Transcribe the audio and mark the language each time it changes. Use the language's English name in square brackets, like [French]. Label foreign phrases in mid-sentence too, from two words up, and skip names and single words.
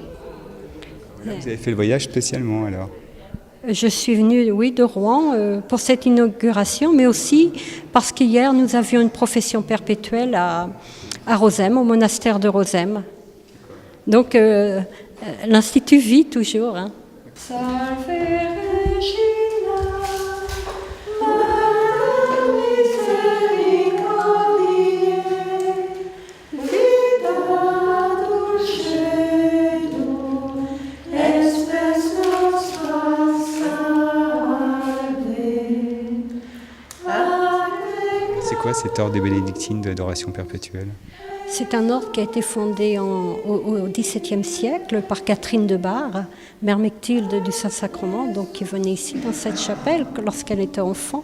[French] Vous avez fait le voyage spécialement alors? Je suis venue, oui, de Rouen pour cette inauguration, mais aussi parce qu'hier nous avions une profession perpétuelle à Rosem, au monastère de Rosem. Donc l'Institut vit toujours. Hein. [Latin] Salve Regina, Mater misericordiae, vita dulcedo, espes nostra salve. [French] C'est quoi cet ordre des bénédictines de l'adoration perpétuelle? C'est un ordre qui a été fondé au XVIIe siècle par Catherine de Bar, Mère Mechtilde du Saint-Sacrement, donc qui venait ici dans cette chapelle lorsqu'elle était enfant.